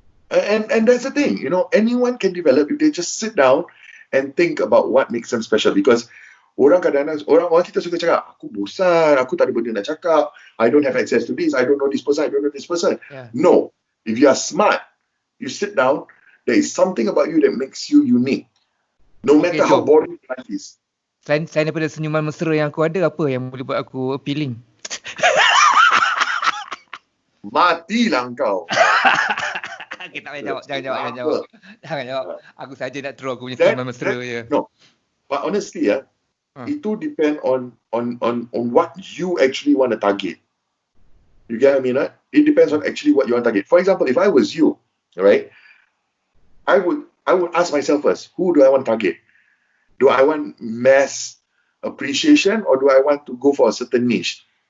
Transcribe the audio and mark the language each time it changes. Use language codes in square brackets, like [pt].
[en] And that's the thing, you know, anyone can develop if they just sit down and think about what makes them special. Because [ms] orang kadang-kadang, orang kita suka cakap, aku bosan, aku tak ada benda nak cakap, [en] I don't have access to this, I don't know this person, I don't know this person. No, if you are smart, you sit down, there is something about you that makes you unique. No matter how boring life is. [ms] Selain daripada senyuman mesra yang aku ada, apa yang boleh buat aku appealing? Matilah kau. Okay, tak payah jawab. Jangan jawab. Aku saja nak throw aku punya senyuman mesra je. [en] No. But honestly, Itu depend on what you actually want to target. You get what I mean, right? It depends on actually what you want to target. For example, if I was you, right, I would ask myself first, who do I want to target? Do I want mass appreciation or do I want to go for a certain niche?